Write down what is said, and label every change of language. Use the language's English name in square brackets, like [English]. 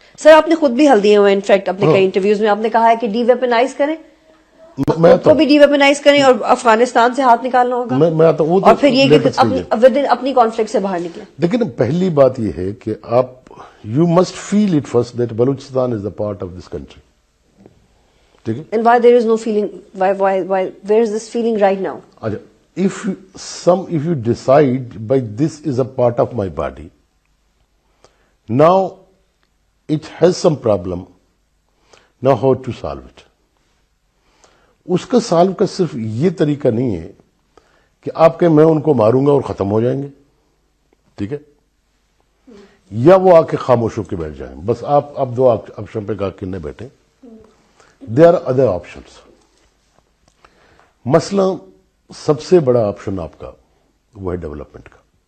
[Urdu] سر آپ نے خود بھی حل دیے ہوئے, انفیکٹ اپنے کئی انٹرویوز میں آپ نے کہا ہے کہ ڈی ویپنائز کریں, کو بھی ڈی ویپنائز کریں اور افغانستان سے ہاتھ نکالنا ہوگا, میں آتا ہوں, اور پھر یہ کہ اپنی کانفلکٹ سے باہر نکلیں. لیکن پہلی بات یہ ہے کہ آپ [English] You must feel it first that Balochistan is the part of this country. [Urdu] ٹھیک ہے, [English] And why there is no feeling, where is this feeling right now? اچھا, if you decide by this is a part of my body, now it has some problem, now how to solve it? [Urdu] اس کا solve کا صرف یہ طریقہ نہیں ہے کہ آپ کہ میں ان کو ماروں گا اور ختم ہو جائیں گے. ٹھیک ہے, یا وہ آ کے خاموش ہو کے بیٹھ جائیں, بس آپ دو آپشن پہ کے بیٹھیں. [English] There are other options. [Urdu] مثلا سب سے بڑا آپشن آپ کا وہ ہے ڈیولپمنٹ کا.